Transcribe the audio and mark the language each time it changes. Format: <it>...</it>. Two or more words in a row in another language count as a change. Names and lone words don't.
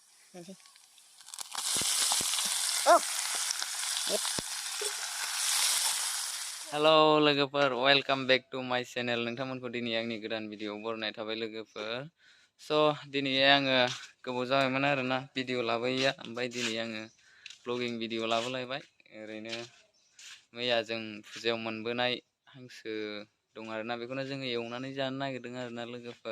<en>Halo logoफोर, welcome back to my channel.</en> <brx>नोंथांमोनखौ दिनै आंनि गोदान भिडिअ बरायनाय थाबाय लोगोफोर। दिनै आङो गोबाव जाबायमोन आरोना भिडिअ लाबोयैया, ओमफ्राय दिनै आङो ब्लगिं भिडिअ लाबोलायबाय। ओरैनो मैया जों फुजायाव मोनबोनाय हांसो दं आरोना, बेखौनो जोङो एवनानै जानो नागिरदों आरोना लोगोफोर।</brx>